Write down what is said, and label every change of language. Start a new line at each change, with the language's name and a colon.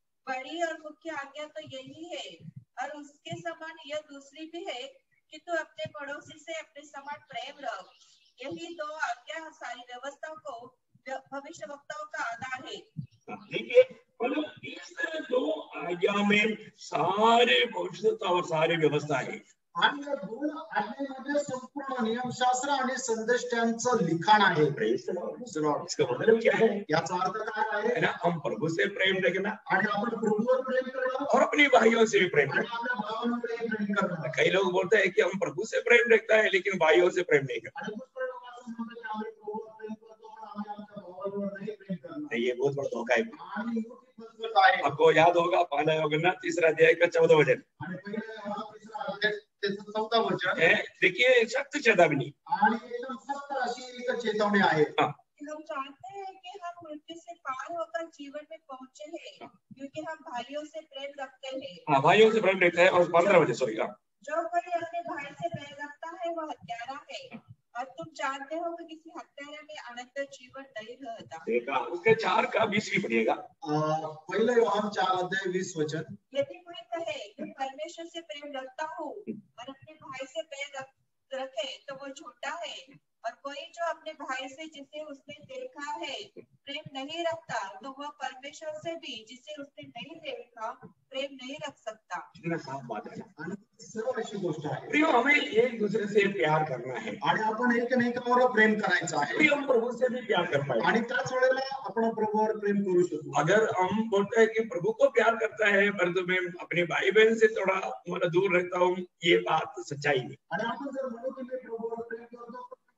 Hindi: बड़ी और मुख्य आज्ञा तो यही है, और उसके समान यह दूसरी भी है कि तू अपने पड़ोसी से अपने समान प्रेम रख। यही 2 आज्ञा सारी व्यवस्था को भविष्य वक्ताओं का आधार है। देखिए इस 2 आज्ञा में सारे भविष्यता और सारी व्यवस्था है।
Marathi: आणि या दोन आज्ञेमध्ये संपूर्ण नियमशास्त्र आणि संदेशांचं लिखाण आहे.
Hindi: इसका मतलब क्या है?
Marathi: याचा अर्थ काय आहे?
Hindi: ना हम प्रभु से प्रेम रखना
Marathi: आणि आपण प्रभूवर प्रेम करणं
Hindi: और अपने भाइयों से भी प्रेम
Marathi: आणि
Hindi: रखना.
Marathi: आपल्या भावांवर प्रेम करणं.
Hindi: कई लोग बोलते हैं कि हम प्रभु से प्रेम रखता है लेकिन भाइयों से प्रेम नहीं करता.
Marathi: आणि पुष्कळ लोक असं म्हणतात की आम्ही प्रभूवर प्रेम करतो पण आम्ही आमच्या भावांवर नाही प्रेम करणार.
Hindi: ये बहुत बड़ा धोखा है.
Marathi: आणि मोठी फसगत आहे.
Hindi: आपको याद होगा पहला योग 3 अध्याय का 14 वचन.
Marathi: आणि पहिले तिसरा अध्याय त्याचं 14 वचन.
Hindi: देखिए सख्त चेतावनी
Marathi: आणि एकदम सक्त अशी एक चेतावणी आहे.
Hindi: हम चाहते हैं कि हम मृत्यु से पार होकर जीवन में पहुंचे हैं क्योंकि हम भाइयों से प्रेम रखते हैं. हाँ, भाइयों से प्रेम रखता है. और 15 वचन सॉरी. जो कोई अपने भाई से प्रेम रखता है वह हत्यारा है और तुम जानते हो कि किसी हत्यारे में अनंत जीवन नहीं रहता. देखा उसके 4 का 20 भी पढ़िएगा. पहले योहान 4 अध्याय 20 वचन. यदि कोई कहे कि परमेश्वर से प्रेम रखता हूँ और अपने भाई से प्रेम रखे तो वो झूठा है और कोई जो अपने भाई से जिसे उसने देखा है प्रेम नहीं रखता तो वह परमेश्वर से भी जिसे उसने नहीं देखा प्रेम नहीं रख सकता. कितना साफ बात है.
Marathi: आणि सर्व अशी गोष्ट आहे.
Hindi: प्रियो हमें एक दूसरे से प्यार करना है
Marathi: आणि आपण एकमेकांवर प्रेम करायचं आहे.
Hindi: प्रियो हम प्रभु से भी प्यार कर पाए
Marathi: आणि त्याच वेळेला आपण प्रभूवर प्रेम करू शकतो.
Hindi: अगर हम बोलते हैं कि प्रभु को प्यार करता है परंतु मैं अपने भाई बहन से थोड़ा मतलब दूर रहता हूँ, ये बात सच्चाई नहीं.
Marathi: आणि आपण जर म्हणू की मी प्रभूवर प्रेम करतो